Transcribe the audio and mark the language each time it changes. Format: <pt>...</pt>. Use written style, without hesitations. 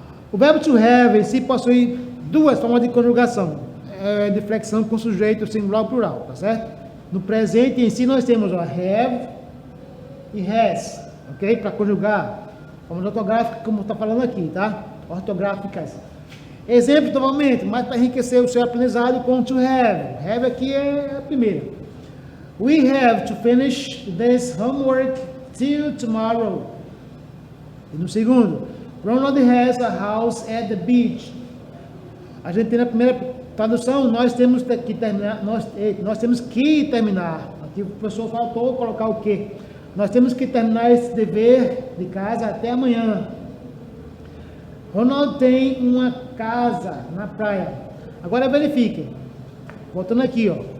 <pt>O verbo to have em si possui duas formas de conjugação, de flexão com sujeito singular ou plural, tá certo? No presente em si nós temos have e has, ok? Para conjugar, formas ortográficas, como está falando aqui, tá? Ortográficas. Exemplo, novamente, mais para enriquecer o seu aprendizado com to have. Have aqui é a primeira.</pt> <en>We have to finish this homework till tomorrow.</en> <pt>E no segundo,</pt> <en>Ronald has a house at the beach.</en> <pt>A gente tem na primeira tradução, nós temos que terminar, nós temos que terminar. Aqui o professor faltou colocar o quê? Nós temos que terminar esse dever de casa até amanhã. Ronald tem uma casa na praia. Agora verifiquem. Voltando aqui, ó.</pt>